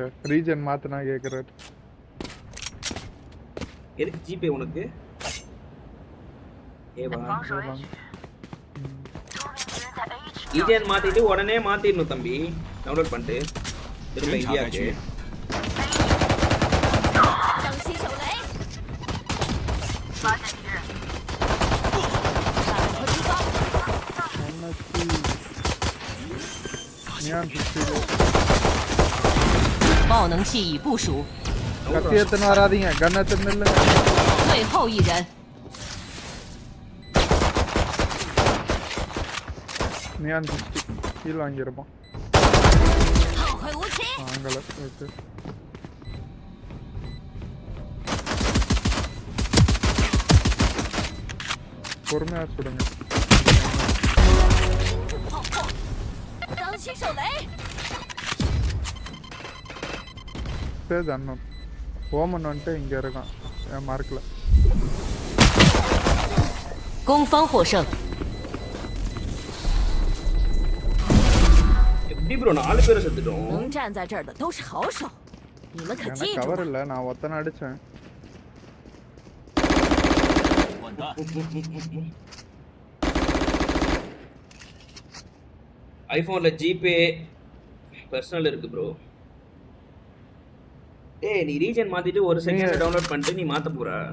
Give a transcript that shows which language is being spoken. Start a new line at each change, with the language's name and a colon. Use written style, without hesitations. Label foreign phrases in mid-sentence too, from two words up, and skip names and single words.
Tamil: ரீஜன் மாத்தினா கேட்குறாரு. எதுக்கு ஜிபே உனக்கு? ரீஜன் மாத்திட்டு உடனே மாத்திடணும் தம்பி. டவுன்லோட் பண்ணிட்டு திரும்ப இந்தியாவுக்கு.
Chinese: 爆能器已部署。
Tamil: கத்தி எடுத்துன்னு வராதீங்க, கன் எடுத்துன்னு இல்ல.
Chinese: 最后一人。
Tamil: நியான் 60 ஹீல் வாங்கிருப்பான். வாங்கல. ஓகே. பொறுமையா சுடுங்க. பேஜ் அண்ணன் ஓமன் வந்துட்டு இங்க இருக்கான் என் மார்க்ல.
Chinese: 攻方获胜。
Tamil: எப்படி ப்ரோ 4 பேரை செத்துட்டோம்?
Chinese: 能站在这儿的都是好手，你们可记住了。
Tamil: கவர் இல்ல, நான் ஒத்தனை அடிச்சேன். ஐபோன்ல ஜிபே பர்சனல் இருக்கு ப்ரோ. ஏய் நீ ரீஜன் மாத்திட்டு ஒரு செகண்ட் டவுன்லோட் பண்ணிட்டு நீ மாத்த போற.